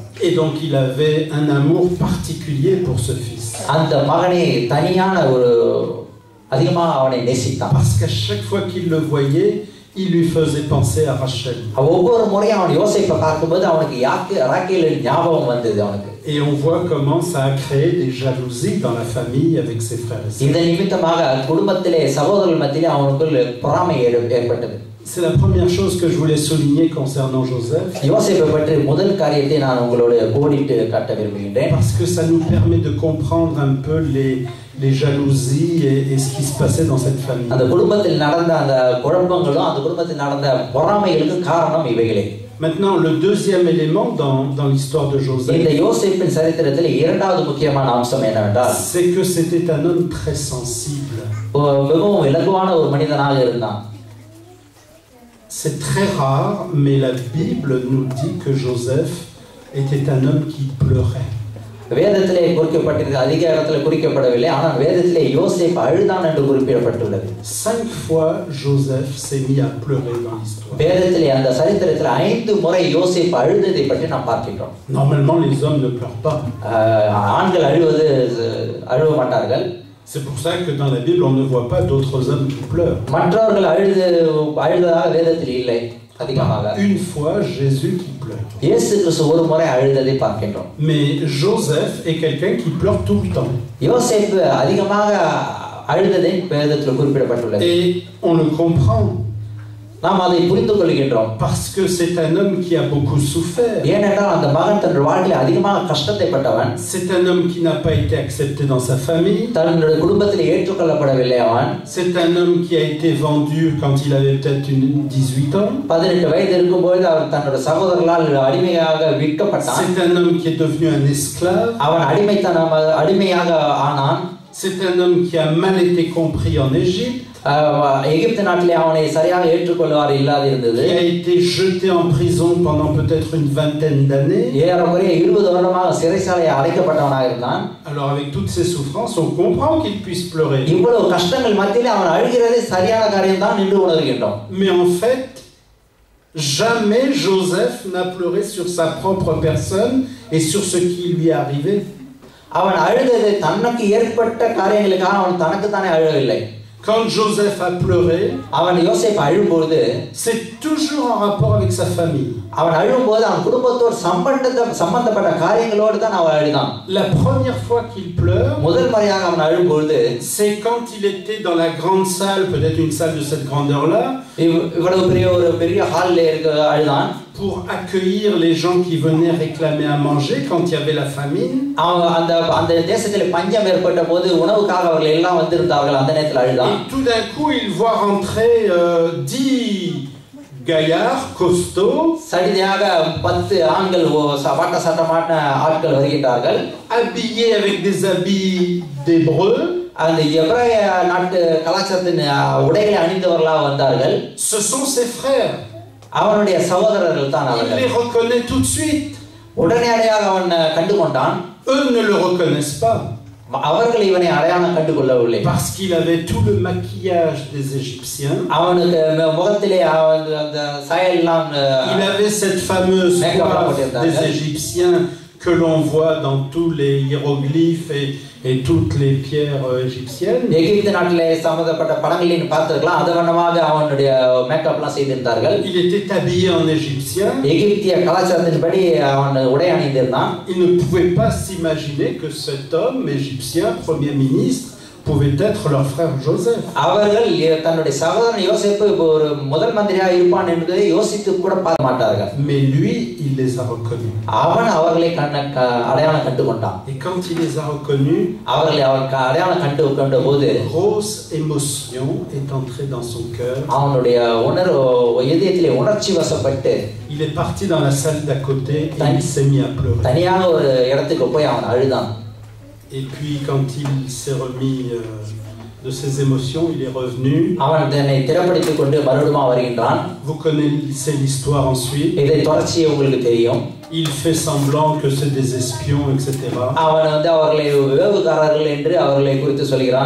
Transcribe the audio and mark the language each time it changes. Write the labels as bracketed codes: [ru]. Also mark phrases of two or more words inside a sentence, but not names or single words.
[fr] Et donc il avait un amour particulier pour ce fils. [ta] அந்த மகனை தனியான ஒரு அதிகமாக அவனை நேசித்தான். [fr] Parce qu'à chaque fois qu'il le voyait, il lui faisait penser à Rachel. [ta] ஒவ்வொரு முறையும் அவன் யோசேப்பை பார்க்கும்போது அவனுக்கு ராகேலின் ஞாபகம் வந்தது அவனுக்கு. [fr] Et on voit comment ça a créé des jalousies dans la famille avec ses frères et sœurs. [ta] இந்த நிமித்தமாக குடும்பத்திலே சகோதரர்கள் மத்தியிலே அவனுக்குள் பொறாமை ஏற்பட்டது. [fr] C'est la première chose que je voulais souligner concernant Joseph. [ta] யோசேப்பை பற்றி முதல் காரியத்தை நான் உங்களோட கோடிட்டு காட்ட விரும்புகின்றேன். [fr] Parce que ça nous permet de comprendre un peu les jalousies et ce qui se passait dans cette famille. [ta] அந்த குடும்பத்தில் நடந்த அந்த குழப்பங்களும் அந்த குடும்பத்தில் நடந்த பொறாமைகளுக்கு காரணம் இவைகளே. [fr] Maintenant, le deuxième élément dans l'histoire de Joseph, [ta] இந்த யோசேப்பின் சரித்திரத்தில் இரண்டாவது முக்கியமான அம்சம் என்னவென்றால், [fr] c'est que c'était un homme très sensible. [ta] மிகவும் இலகுவான ஒரு மனிதனாக இருந்தான். [fr] C'est très rare, mais la Bible nous dit que Joseph était un homme qui pleurait. [ta] வேதத்திலே குறிக்கப்பட்டிருக்கிறது, அதிக இடத்துல குறிக்கப்படவில்லை, ஆனால் வேதத்திலே யோசேப் அழுதான் என்று குறிப்பிடப்பட்டுள்ளது. [fr] 5 fois Joseph s'est mis à pleurer dans l'histoire. [ta] வேதத்திலே அந்த சரித்திரத்தில் 5 முறை யோசேப் அழுததை பற்றி நாம் பார்க்கின்றோம். [fr] Normalement les hommes ne pleurent pas. [ta] ஆண்கள் அழுவ மாட்டார்கள். [fr] C'est pour ça que dans la Bible on ne voit pas d'autres hommes qui pleurent. [ta] மற்றவர்கள் அழுததாக வேதத்தில் இல்லை அதிகமாக. [fr] Une fois Jésus qui pleure. [ta] இயேசு கிறிஸ்து ஒரு முறை அழுததை பார்க்கின்றோம். [fr] Mais Joseph est quelqu'un qui pleure tout le temps. [ta] யோசேப் அதிகமாக அழுததை வேதத்தில் குறிப்பிடப்பட்டுள்ளது. [fr] Et on le comprend. [ta] நாம் அதை புரிந்து கொள்கின்றோம். [fr] Parce que c'est un homme qui a beaucoup souffert. [ta] ஏனென்றால் அந்த மகன் தன்னுடைய வாழ்க்கையில் அதிகமாக கஷ்டத்தை பட்டவன். [fr] C'est un homme qui n'a pas été accepté dans sa famille. [ta] தன்னுடைய குடும்பத்தில் ஏற்றுக்கொள்ளப்படவில்லை அவன். [fr] C'est un homme qui a été vendu quand il avait peut-être 18 ans. [ta] 18 வயது இருக்கும்போது அவர் தன்னுடைய சகோதரர்களால் அடிமையாக விற்கப்பட்டான். [fr] C'est un homme qui est devenu un esclave. [ta] அவன் அடிமையாக ஆனான். [fr] C'est un homme qui a mal été compris en Égypte. [ta] எகிப்து நாட்டிலே அவனை சரியாக ஏற்றுக்கொள்வார் இல்லாது இருந்தது. [fr] Il a été jeté en prison pendant peut-être une vingtaine d'années. [ta] ஏறக்குறைய 20 வருடமாக சிறைச்சாலையில் அடைக்கப்பட்டவனாக இருந்தான். [fr] Alors avec toutes ces souffrances, on comprend qu'il puisse pleurer. [ta] இவ்வளவு கஷ்டங்கள் மத்தியிலே அவன் அழுகிறதே சரியான காரியம் தான் என்று உணர்கின்றோம். [fr] Mais en fait, jamais Joseph n'a pleuré sur sa propre personne et sur ce qui lui est arrivé. [ta] அவன் அழுதது தனக்கு ஏற்பட்ட காரியங்களுக்காக அவன் தனக்கு தானே அழவில்லை. [fr] Quand Joseph a pleuré, [ta] அவன் யோசேப் அழும்போது [fr] c'est toujours en rapport avec sa famille. [ta] அவன் அழும்போது அவன் குடும்பத்தோடு சம்பந்தப்பட்ட காரியங்களோடு தான் அவன் அழுதான். [fr] La première fois qu'il pleure, [ta] முதல் முறையாக அவன் அழும்போது [fr] c'est quand il était dans la grande salle, peut-être une salle de cette grandeur-là, [ta] இவ்வளவு பெரிய ஹால்ல இருக்க அழுதான். [fr] Pour accueillir les gens qui venaient réclamer à manger quand il y avait la famine. [ta] அந்த தேசத்திலே பஞ்சம் ஏற்பட்ட போது உணவுக்காக அவர்கள் எல்லாம் வந்திருந்தார்கள். அந்த நேரத்தில் அழுதான். [fr] Et tout d'un coup, il voit rentrer 10 gaillards costauds. [ta] சரியாக 10 ஆண்கள் வாட்ட சட்டமான ஆட்கள் வருகிறார்கள். [fr] Habillés avec des habits d'hébreux. [ta] அந்த எபிரேய நாட்டு கலாச்சாரத்தின் உடைகளை அணிந்தவர்களாக வந்தார்கள். [fr] Ce sont ses frères. [ta] அவனுடைய சகோதரர்கள் தான் அவர்கள். [fr] Il les reconnaît tout de suite. [ta] உடனடியாக அவன் கண்டுகொண்டான். [fr] Eux ne le reconnaissent pas. [ta] அவர்கள் இவனை அடையாளம் கண்டுகொள்ளவில்லை. [fr] Parce qu'il avait tout le maquillage des Égyptiens. [ta] அவனுக்கு முகத்திலே அந்த சாயல்லாம். [fr] Il avait cette fameuse coiffe des Égyptiens que l'on voit dans tous les hiéroglyphes et toutes les pierres égyptiennes. [ta] எகிப்து நாட்டிலே சம்பந்தப்பட்ட படங்களின் பார்த்திருக்கலாம். அதவண்ணமாக அவனுடைய மேக்கப்லாம் செய்திருந்தார்கள். [fr] Il était habillé en égyptien. [ta] எகிப்திய கலாச்சாரத்தின்படி அவன் உடை அணிந்திருந்தான். [fr] Il ne pouvait pas s'imaginer que cet homme égyptien, premier ministre, pouvait être leur frère Joseph. [ta] அவர்கள் தன்னுடைய சகோதரன் யோசேப்பு ஒரு முதல் மந்திரியாக இருப்பான் என்பதை யோசித்து கூட பார்க்க மாட்டார்கள். [fr] Mais lui, il les a reconnus. [ta] அவன் அவர்களை அடையாளம் கண்டுகொண்டான். [fr] Et quand il les a reconnus, [ta] அவர்களை அடையாளம் கண்டுகொண்ட போது [fr] grosse émotion est entrée dans son cœur. [ta] அவனுடைய இதயத்திலே உணர்ச்சி வசப்பட்டு [fr] il est parti dans la salle d'à côté et il s'est mis à pleurer. [ta] தனியாக ஒரு இடத்துக்கு போய் அவன் அழுதான். [fr] Et puis quand il s'est remis de ses émotions, il est revenu. [ta] அவன் தன்னை திறப்படுத்திக் கொண்டு மறுபடியும் வருகின்றான். [fr] Vous connaissez l'histoire ensuite. [ta] இதை தொடர்ச்சி உங்களுக்கு தெரியும். [fr] Il fait semblant que c'est des espions, etc. [ta] அவன் அவர்களை வேவுகாரர்கள் என்று அவர்களை குறித்து சொல்கிறான்.